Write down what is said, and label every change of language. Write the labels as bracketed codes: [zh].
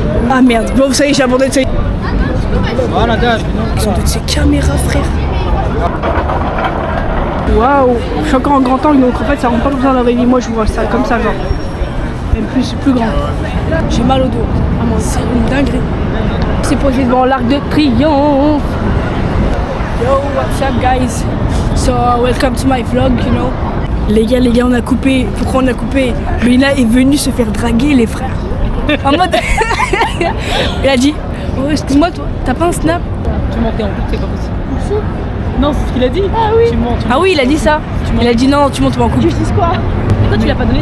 [fr] Ah merde, bon vous savez j'ai abandonné de ces... Ils ont de ces caméras frère. Waouh, je suis encore en grand angle donc en fait ça rend pas besoin d'un réveil. Moi je vois ça comme ça genre. Même plus grand. J'ai mal au dos. Ah moi c'est une dinguerie. C'est posé devant l'Arc de Triomphe. [en] Yo, what's up guys? So welcome to my vlog, you know. [fr] Les gars, on a coupé. Pourquoi on a coupé? Lina est venue se faire draguer les frères. En mode. Il a dit, oh excuse-moi toi, t'as pas un snap? Tu montais en couple, c'est pas possible. Non, c'est ce qu'il a dit. Ah oui. Tu montes. Ah oui, il a dit ça. Il a dit non, tu montes pas en couple. Tu dis quoi? Pourquoi tu l'as pas donné?